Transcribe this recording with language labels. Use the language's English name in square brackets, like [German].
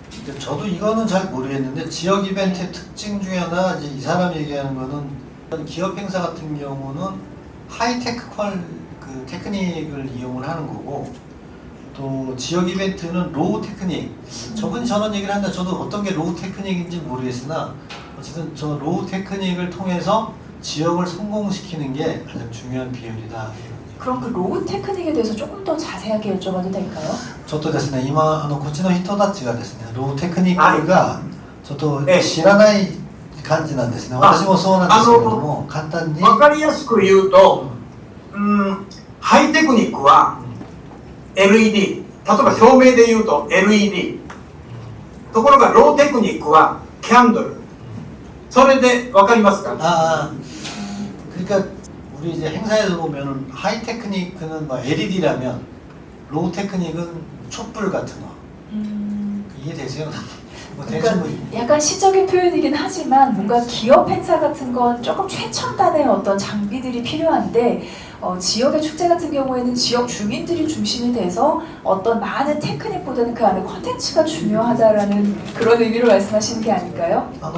[Korean] 근데 저도 이거는 잘 모르겠는데 지역 이벤트의 특징 중에 하나 이제 이 사람이 얘기하는 거는 기업 행사 같은 경우는 하이테크 그 테크닉을 이용을 하는 거고 또 지역 이벤트는 로우 테크닉. 저분이 저런 얘기를 하는데 저도 어떤 게 로우 테크닉인지 모르겠으나 어쨌든 저 로우 테크닉을 통해서 지역을 성공시키는 게 가장 중요한 비율이다. 그럼 그 로우 테크닉에 대해서 조금 더 자세하게 여쭤봐도 될까요? [Japanese] ちょっとですね、今こっちの人たちがですね、ローテクニックがちょっと知らない感じなんですね。私もそうなんですけれども、簡単にわかりやすく言うと、ハイテクニックは LED、例えば照明で言うと LED、ところがローテクニックはキャンドル。それでわかりますか？ [Korean] 그러니까 우리 이제 행사에서 보면은 하이 테크닉은 뭐 LED라면 로우 테크닉은 촛불 같은 거. 이해되세요? 뭐 대충 그러니까 약간 시적인 표현이긴 하지만 뭔가 기업 행사 같은 건 조금 최첨단의 어떤 장비들이 필요한데 지역의 축제 같은 경우에는 지역 주민들이 중심이 돼서 어떤 많은 테크닉보다는 그 안에 컨텐츠가 중요하다라는 그런 의미로 말씀하시는 게 아닐까요?